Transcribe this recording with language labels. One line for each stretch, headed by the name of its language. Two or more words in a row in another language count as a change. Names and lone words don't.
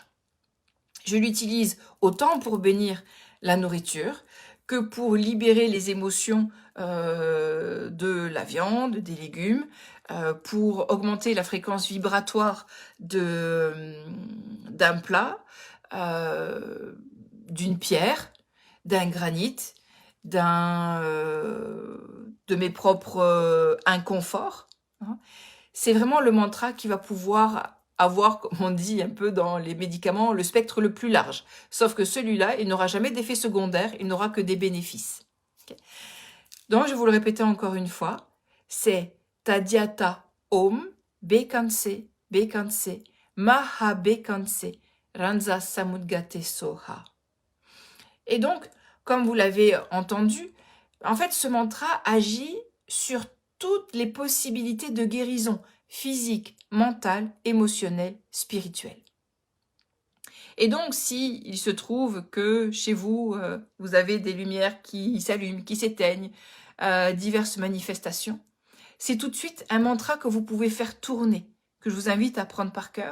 French: Je l'utilise autant pour bénir la nourriture que pour libérer les émotions de la viande, des légumes, pour augmenter la fréquence vibratoire d'un plat, d'une pierre, d'un granit, de mes propres inconforts. Hein. C'est vraiment le mantra qui va pouvoir avoir, comme on dit un peu dans les médicaments, le spectre le plus large. Sauf que celui-là, il n'aura jamais d'effet secondaire, il n'aura que des bénéfices. Okay. Donc, je vais vous le répéter encore une fois, c'est
Sanskrit: Tadyata Om Bekanse Bekanse Maha Bekanse Ranza Samudgate Soha.
French: Et donc, comme vous l'avez entendu, en fait, ce mantra agit sur toutes les possibilités de guérison physique, mentale, émotionnelle, spirituelle. Et donc, si il se trouve que chez vous, vous avez des lumières qui s'allument, qui s'éteignent, diverses manifestations, c'est tout de suite un mantra que vous pouvez faire tourner, que je vous invite à prendre par cœur.